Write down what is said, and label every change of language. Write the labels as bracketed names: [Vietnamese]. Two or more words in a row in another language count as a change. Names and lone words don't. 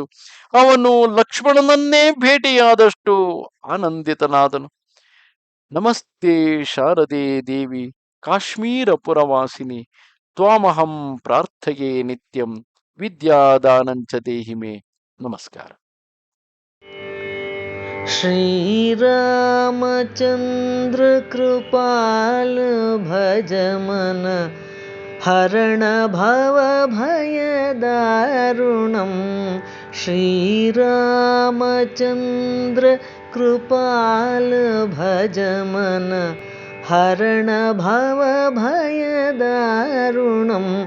[Kannada] ಅವನು ಲಕ್ಷ್ಮಣನನ್ನೇ ಭೇಟಿಯಾದಷ್ಟು ಆನಂದಿತನಾದನು. [Sanskrit] ನಮಸ್ತೆ ಶಾರದೆ ದೇವಿ ಕಾಶ್ಮೀರ ಪುರವಾಸಿನಿ, ತ್ವಾಮಹಂ ಪ್ರಾರ್ಥಯೇ ನಿತ್ಯಂ, ವಿದ್ಯಾದಾನಂಚ ದೇಹಿಮೆ. [Kannada] ನಮಸ್ಕಾರ. [Awadhi] श्रीरामचन्द्र कृपाल भज मन, हरण भव भय दारुणं, श्रीरामचन्द्र कृपाल भज मन हरण भव भयदारुणं